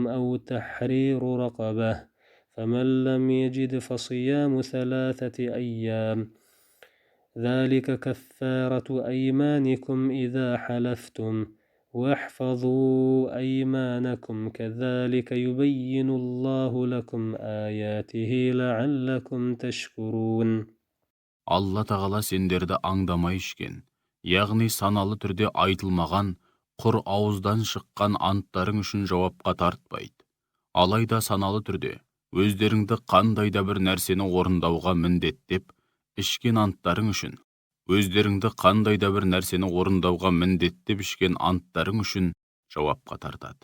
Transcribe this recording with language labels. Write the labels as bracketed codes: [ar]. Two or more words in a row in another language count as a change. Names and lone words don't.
[ar] أو تحرير رقبة فمن لم يجد فصيام 3 أيام ذلك كفارة أيمانكم إذا حلفتم واحفظوا أيمانكم كذلك يبين الله لكم آياته لعلكم تشكرون. [kk] Алла тағала сендерді аңдамай ішкен, яғни саналы түрде айтылмаған, құр ауыздан шыққан анттарың үшін жауапқа тартпайды. Алайда саналы түрде өздеріңді қандай да бір нәрсені орындауға міндеттеп, ішкен анттарың үшін, жауапқа тартады.